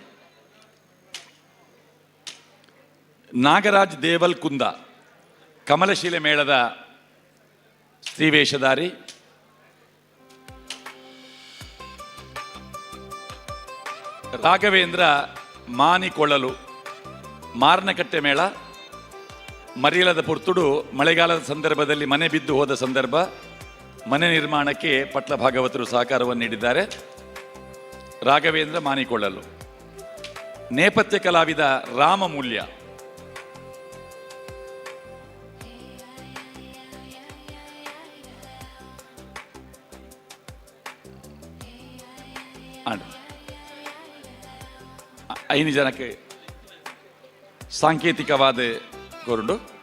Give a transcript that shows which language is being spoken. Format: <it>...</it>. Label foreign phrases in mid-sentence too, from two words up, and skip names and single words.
<kn>ನಾಗರಾಜ್ ದೇವಲ್ಕುಂದ ಕಮಲಶಿಲೆ ಮೇಳದ ಸ್ತ್ರೀವೇಷಧಾರಿ. ರಾಘವೇಂದ್ರ ಮಾನಿಕೊಳ್ಳಲು ಮಾರ್ನಕಟ್ಟೆ ಮೇಳ.</kn> <tcy>ಮರಿಯಲದ ಪುರ್ತುಡು</tcy> <kn>ಮಳೆಗಾಲದ ಸಂದರ್ಭದಲ್ಲಿ ಮನೆ ಬಿದ್ದು ಹೋದ ಸಂದರ್ಭ ಮನೆ ನಿರ್ಮಾಣಕ್ಕೆ ಪಟ್ಲ ಭಾಗವತರು ಸಹಕಾರವನ್ನು ನೀಡಿದ್ದಾರೆ. ರಾಘವೇಂದ್ರ ಮಾನಿಕೊಳ್ಳಲು. ನೇಪಥ್ಯ ಕಲಾವಿದ ರಾಮಮೂಲ್ಯ. ಐದು ಜನಕ್ಕೆ ಸಾಂಕೇತಿಕವಾದ ಕೊರಡು.</kn>